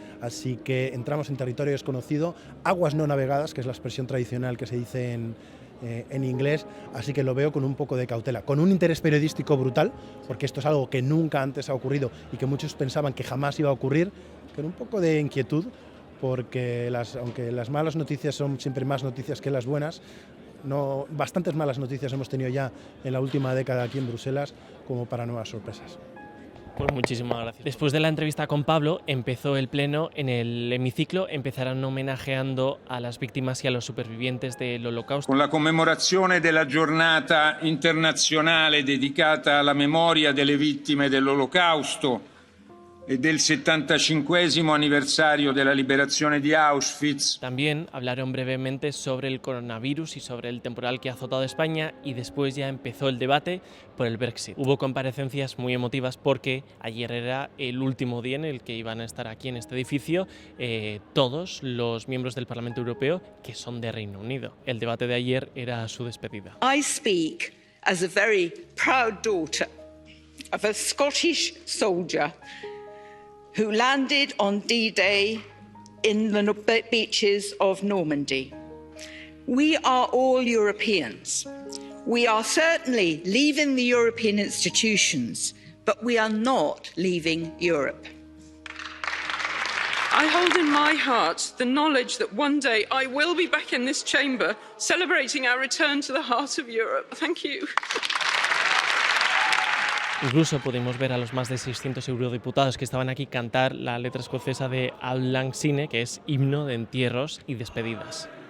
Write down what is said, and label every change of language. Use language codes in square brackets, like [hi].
[es] Así que entramos en territorio desconocido, aguas no navegadas, que es la expresión tradicional que se dice en inglés, así que lo veo con un poco de cautela, con un interés periodístico brutal, porque esto es algo que nunca antes ha ocurrido y que muchos pensaban que jamás iba a ocurrir, con un poco de inquietud, porque aunque las malas noticias son siempre más noticias que las buenas, bastantes malas noticias hemos tenido ya en la última década aquí en Bruselas como para nuevas sorpresas. Pues muchísimas gracias. Después de la entrevista con Pablo, empezó el pleno en el hemiciclo. Empezarán homenajeando a las víctimas y a los supervivientes del Holocausto. [it] Con la commemorazione della giornata internazionale dedicata alla memoria delle vittime dell'Olocausto e del 75° anniversario della liberazione di Auschwitz. [es] También hablaron brevemente sobre el coronavirus y sobre el temporal que ha azotado España y después ya empezó el debate por el Brexit. Hubo comparecencias muy emotivas porque ayer era el último día en el que iban a estar aquí en este edificio todos los miembros del Parlamento Europeo que son de Reino Unido. El debate de ayer era su despedida. [en] I speak as a very proud daughter of a Scottish soldier who landed on D-Day in the beaches of Normandy. We are all Europeans. We are certainly leaving the European institutions, but we are not leaving Europe. I hold in my heart the knowledge that one day I will be back in this chamber celebrating our return to the heart of Europe. Thank you. [es] Incluso pudimos ver a los más de 600 eurodiputados que estaban aquí cantar la letra escocesa de Auld Lang Syne, que es himno de entierros y despedidas.